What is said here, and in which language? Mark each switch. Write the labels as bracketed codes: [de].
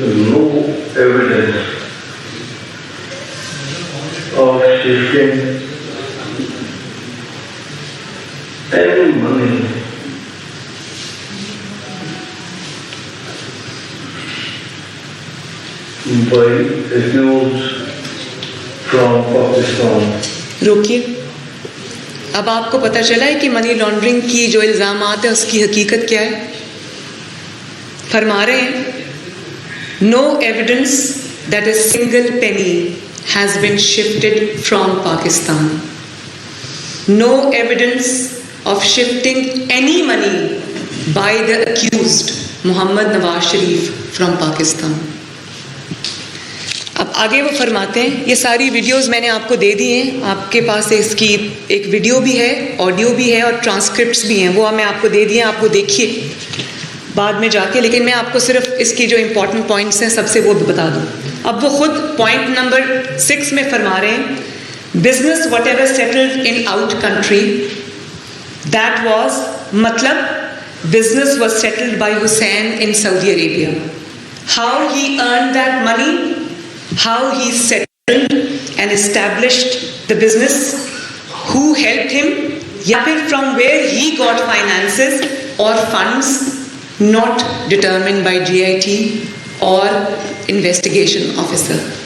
[en] no evidence of shifting any money by accused from Pakistan. [ur] روکیے. اب آپ کو پتہ چلا ہے کہ منی لانڈرنگ کی جو الزامات ہیں اس کی حقیقت کیا ہے. [en] فرما رہے ہیں no evidence that a single penny has been shifted from Pakistan. No evidence of shifting any money by the accused Muhammad Nawaz Sharif from Pakistan. [ur] اب آگے وہ فرماتے ہیں, یہ ساری ویڈیوز میں نے آپ کو دے دی ہیں, آپ کے پاس اس کی ایک ویڈیو بھی ہے, آڈیو بھی ہے, اور ٹرانسکرپٹس بھی ہیں, وہ میں آپ کو دے دی ہیں, آپ کو دیکھیے بعد میں جا کے. لیکن میں آپ کو صرف اس کی جو امپورٹنٹ پوائنٹس ہیں سب سے وہ بتا دوں. اب وہ خود پوائنٹ نمبر 6 میں فرما رہے ہیں, [en] Business whatever settled in out country that was, مطلب business was settled by Hussain in Saudi Arabia. How he earned that money, how he settled and established the business, who helped him, [ur] یا پھر [en] from where he got finances or funds not determined by GIT or investigation officer.